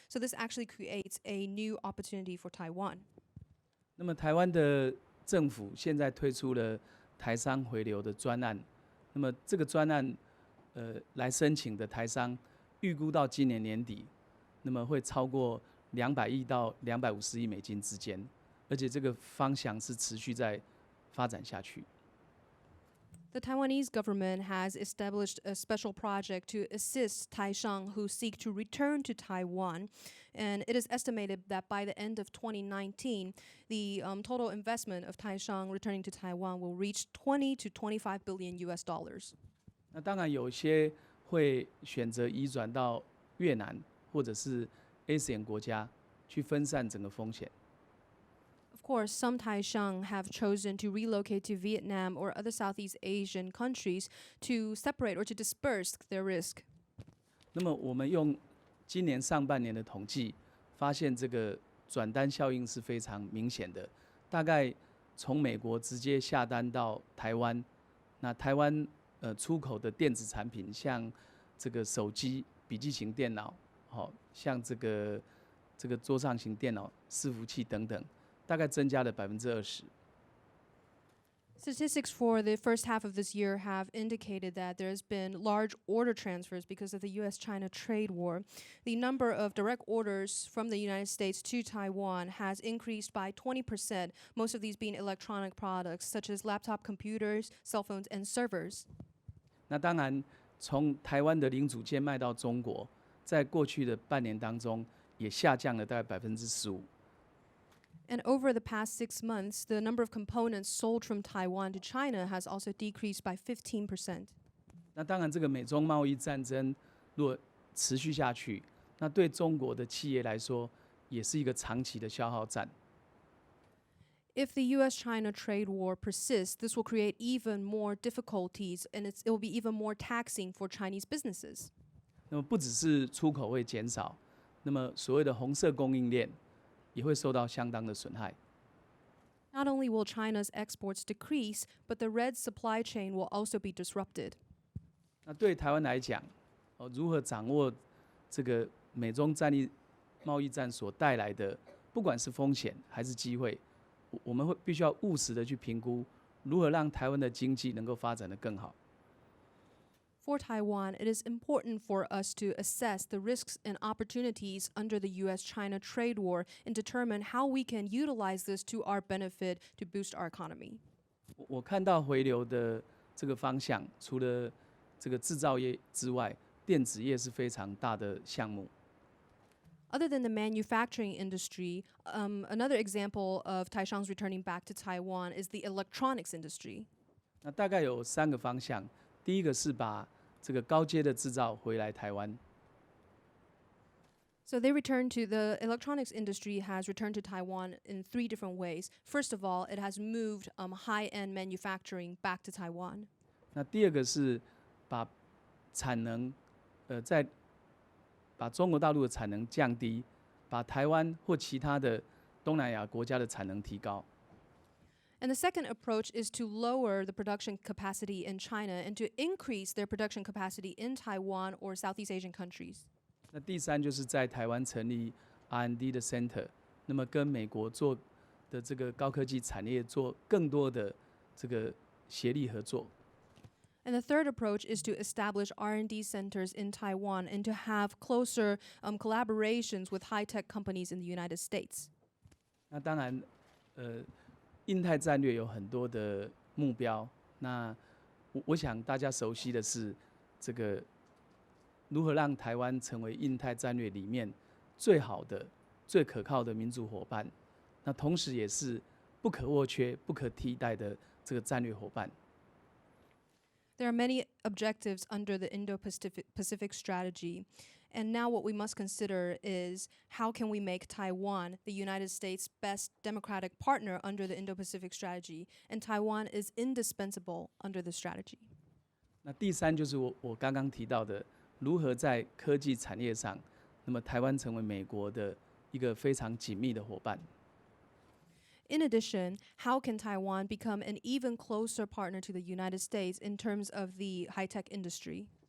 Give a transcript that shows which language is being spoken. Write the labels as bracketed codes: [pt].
[en] So this actually creates a new opportunity for Taiwan. [zh] 那么台湾的政府现在推出了台商回流的专案，那么这个专案来申请的台商，预估到今年年底，那么会超过200亿到250亿美金之间，而且这个方向是持续在发展下去。 [en] The Taiwanese government has established a special project to assist Taishang who seek to return to Taiwan, and it is estimated that by the end of 2019, the total investment of Taishang returning to Taiwan will reach 20 to 25 billion US dollars. [zh] 那当然有些会选择移转到越南或者是 ASEAN 国家去分散整个风险。 [en] Of course, some Taishang have chosen to relocate to Vietnam or other Southeast Asian countries to separate or to disperse their risk. [zh] 那么我们用今年上半年的统计，发现这个转单效应是非常明显的。大概从美国直接下单到台湾，那台湾出口的电子产品，像这个手机、笔记型电脑，像这个桌上型电脑、伺服器等等，大概增加了20%。 [en] Statistics for the first half of this year have indicated that there's been large order transfers because of the U.S.-China trade war. The number of direct orders from the United States to Taiwan has increased by 20%, most of these being electronic products such as laptop computers, cell phones, and servers. [zh] 那当然，从台湾的零组件卖到中国，在过去的半年当中，也下降了大概15%。 [en] And over the past 6 months, the number of components sold from Taiwan to China has also decreased by 15%. [zh] 那当然，这个美中贸易战争如果持续下去，那对中国的企业来说，也是一个长期的消耗战。 [en] If the U.S.-China trade war persists, this will create even more difficulties, and it will be even more taxing for Chinese businesses. [zh] 那么不只是出口会减少，那么所谓的红色供应链也会受到相当的损害。 [en] Not only will China's exports decrease, but the red supply chain will also be disrupted. [zh] 那对台湾来讲，如何掌握这个美中贸易战所带来的，不管是风险还是机会，我们必须要务实的去评估，如何让台湾的经济能够发展得更好。 [en] For Taiwan, it is important for us to assess the risks and opportunities under the U.S.-China trade war and determine how we can utilize this to our benefit to boost our economy. [zh] 我看到回流的这个方向，除了这个制造业之外，电子业是非常大的项目。 [en] Other than the manufacturing industry, another example of Taishang's returning back to Taiwan is the electronics industry. [zh] 那大概有3个方向，第一个是把这个高阶的制造回来台湾。 [en] So they returned to the electronics industry has returned to Taiwan in 3 different ways. First of all, it has moved high-end manufacturing back to Taiwan. [zh] 那第二个是把产能，在把中国大陆的产能降低，把台湾或其他的东南亚国家的产能提高。 [en] And the second approach is to lower the production capacity in China and to increase their production capacity in Taiwan or Southeast Asian countries. [zh] 那第三就是在台湾成立 R&D 的 center， 那么跟美国做的这个高科技产业做更多的这个协力合作。 [en] And the third approach is to establish R&D centers in Taiwan and to have closer collaborations with high-tech companies in the United States. [zh] 那当然，印太战略有很多的目标。那我想大家熟悉的是，这个如何让台湾成为印太战略里面最好的、最可靠的民主伙伴。那同时也是不可或缺、不可替代的这个战略伙伴。 [en] There are many objectives under the Indo-Pacific Strategy. And now what we must consider is how can we make Taiwan the United States' best democratic partner under the Indo-Pacific Strategy? And Taiwan is indispensable under the strategy. [zh] 那第三就是我刚刚提到的，如何在科技产业上，那么台湾成为美国的一个非常紧密的伙伴。 [en] In addition, how can Taiwan become an even closer partner to the United States in terms of the high-tech industry?